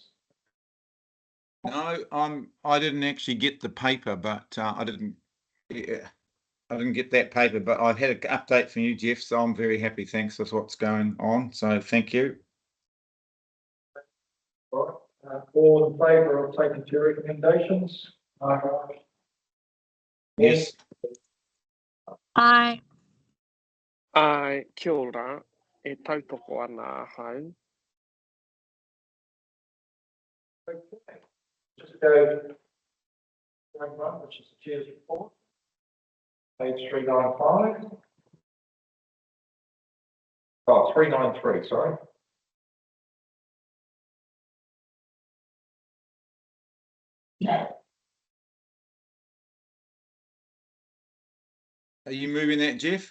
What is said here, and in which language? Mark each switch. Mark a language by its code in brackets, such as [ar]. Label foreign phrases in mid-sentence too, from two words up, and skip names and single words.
[en] No, I didn't actually get the paper, but I didn't get that paper, but I've had an update from you, Jeff, so I'm very happy. Thanks with what's going on. So thank you. All right. All in favour of taking two recommendations? Yes. Aye. [mi] Kia ora, e tautoko ana hau. [en] Okay. Just go going one, which is the chair's report. Page 395. Oh, 393, sorry. Are you moving that, Jeff?